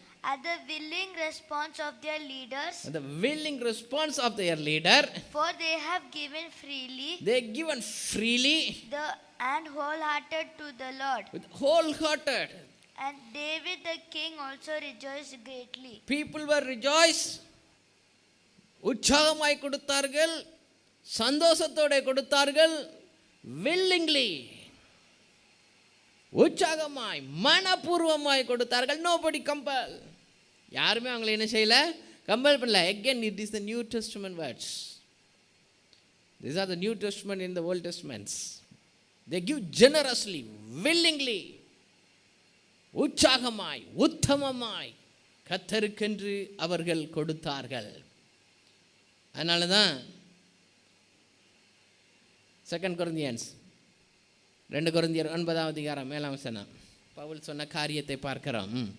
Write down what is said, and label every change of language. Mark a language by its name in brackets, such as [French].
[English] at the willing response of their leaders. The willing response of their leader. For they have given freely. They given freely. And wholehearted to the Lord. With wholehearted. And David the king also rejoiced greatly. People were rejoiced. [Tamil] உற்சாகமாய் கொடுத்தார்கள், சந்தோஷத்தோட கொடுத்தார்கள், willingly, உற்சாகமாய் மனப்பூர்வமாய் கொடுத்தார்கள். [English] nobody compel. [Tamil] யாருமே அவங்களை என்ன செய்யல? கம்பல் பண்ணல. [English] again it is the New Testament words. These are the New Testament in the Old Testaments. They give generously, willingly, [Tamil] உற்சாகமாய் உத்தமமாய் கர்த்தருக்கென்று அவர்கள் கொடுத்தார்கள். அதனால தான் 2 Corinthians 2 கொரிந்தியர் 9வது அதிகாரம் 7ஆம் வசனம் பவுல் சொன்ன காரியத்தை பார்க்கிறோம்.